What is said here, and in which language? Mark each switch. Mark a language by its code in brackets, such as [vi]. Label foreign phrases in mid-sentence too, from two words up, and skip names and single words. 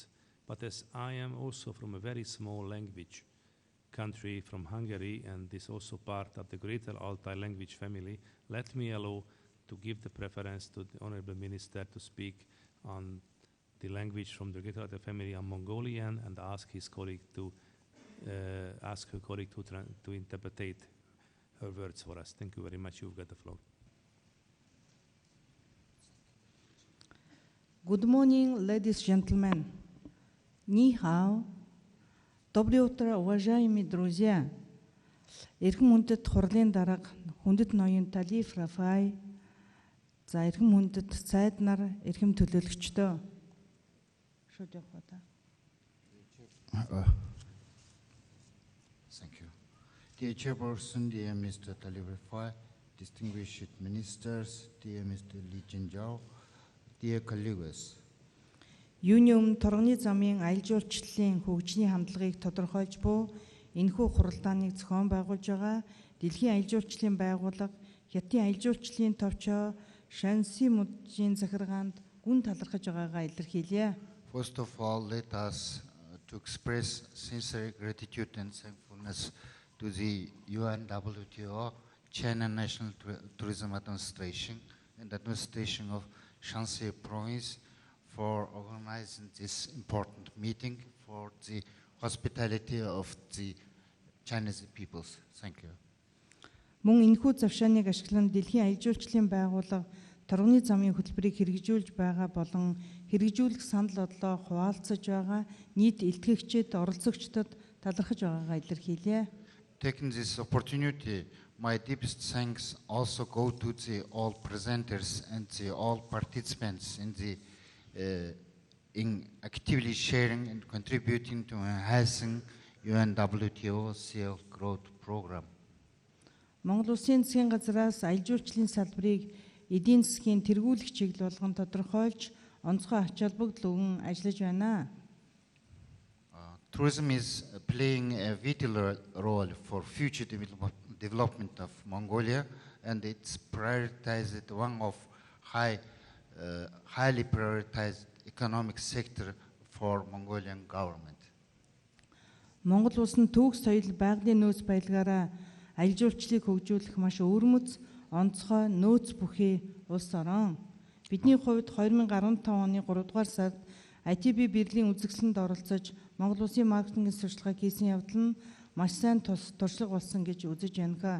[en] But as I am also from a very small language country, from Hungary, and is also part of the Greater Altai language family, let me allow to give the preference to the Honorable Minister to speak on the language from the Greater Altai family on Mongolian, and ask his colleague to to interpret her words for us. Thank you very much. You've got the floor. Good morning, ladies and gentlemen. [zh] 你好. [ru] Доброе утро, уважаемые друзья. [mn] Эрхэм хүндэт хурлын дарга хүндэт ноён Талиф Рафай, за эрхэм хүндэт цайд нар, эрхэм төлөөлөгчдөө. Шууд явах та. [en] Thank you. Dear Chairperson, dear Mr. Talib Rafai, distinguished ministers, dear Mr. Lee Jinzhao, dear colleagues. [mn] Юуны өмнө торгоны замын аялал жуулчлалын хөгжлийн хандлагыг тодорхойлж буй энэхүү хуралдааныг зохион байгуулж байгаа Дэлхийн аялал жуулчлалын байгууллага Хятадын аялал жуулчлалын товчоо Шанси мужийн захиргаанд гүн талархаж байгаагаа илэрхийлье. [en] First of all, let us to express sincere gratitude and thankfulness to the UNWTO, China National Tourism Administration, and administration of Shanxi Province for organizing this important meeting for the hospitality of the Chinese peoples. Thank you. [mn] Мөн энэхүү завшааныг ашиглан дэлхийн аялал жуулчлалын байгууллага торгоны замын хөтөлбөрийг хэрэгжүүлж байгаа болон хэрэгжүүлэх санал бодлоо хуваалцаж байгаа нийт илтгэгчид, оролцогчдод талархаж байгаагаа илэрхийлье. [en] Taking this opportunity, my deepest thanks also go to the all presenters and the all participants in the in actively sharing and contributing to enhancing UNWTO Silk Road Program. [mn] Монгол Улсын засгийн газраас аялал жуулчлалын салбарыг эдийн засгийн тэргүүлэх чиглэл болгон тодорхойлж онцгой ач холбогдол өгөн ажиллаж байна. [en] Tourism is playing a vital role for future development of Mongolia, and it's prioritized one of highly prioritized economic sector for Mongolian government. [mn] Монгол улс нь төгс соёл байгалийн нөөц баялгаараа аялал жуулчлалыг хөгжүүлэх маш өвөрмөц, онцгой нөөц бүхий улс орон. Бидний хувьд 2015 оны 3 дугаар сард ITB Берлин үзэсгэлэнт оролцож Монгол улсын маркетингийн сурчлагыг хийсэн явдал нь маш сайн туршлага болсон гэж үзэж байна.